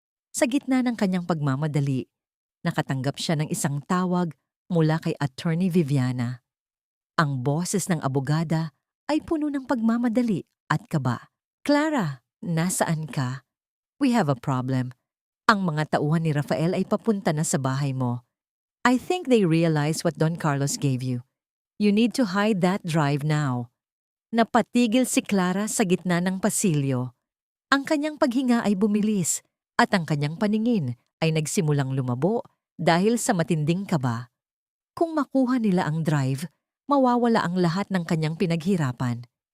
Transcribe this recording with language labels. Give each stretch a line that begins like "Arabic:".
Filipino: Sa gitna ng kanyang pagmamadali, nakatanggap siya ng isang tawag mula kay Attorney Viviana. Ang boses ng abogada ay puno ng pagmamadali at kaba.
English: "Clara,
Filipino: nasaan ka?
English: We have a problem.
Filipino: Ang mga tauhan ni Rafael ay papunta na sa bahay mo.
English: I think they realize what Don Carlos gave you. You need to hide that drive now."
Filipino: Napatigil si Clara sa gitna ng pasilyo. Ang kanyang paghinga ay bumilis at ang kanyang paningin ay nagsimulang lumabo dahil sa matinding kaba. Kung makuha nila ang drive, mawawala ang lahat ng kanyang pinaghirapan.